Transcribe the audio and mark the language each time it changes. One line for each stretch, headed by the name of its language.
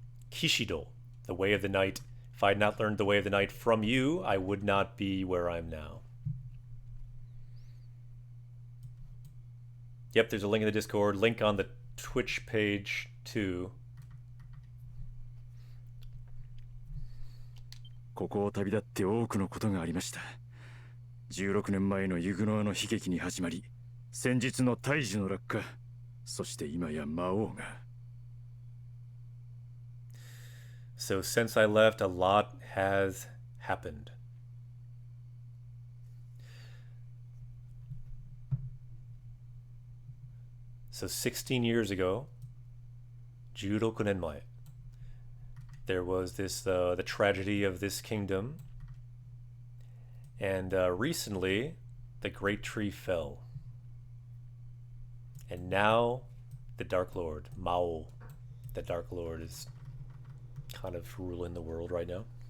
English: Kishido, the way of the night. If I had not learned the way of the night from you, I would not be where I am now. Yep, there's a link in the Discord, link on the Twitch page too.
Japanese: ここを旅立って多くのことがありました。16年前のユグノアの悲劇に始まり、先日の大樹の落下、そして今や魔王が。
English: So since I left, a lot has happened. So 16 years ago,
Japanese: 16年前,
English: there was this the tragedy of this kingdom, and recently the great tree fell, and now the Dark Lord, Mao, the Dark Lord, is kind of ruling the world right now.